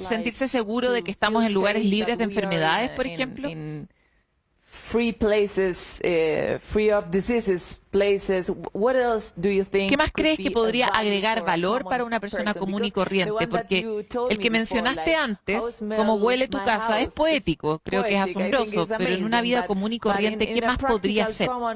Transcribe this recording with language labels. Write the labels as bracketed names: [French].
[Spanish] ¿Sentirse seguro de que estamos en lugares libres de enfermedades, por ejemplo? [English] Free places, free of diseases places. What else do you think? [Spanish] ¿Qué más crees que podría agregar valor para una persona común y corriente? Porque el que mencionaste antes, como huele tu casa, es poético, creo que es asombroso, pero en una vida común y corriente, ¿qué más podría ser?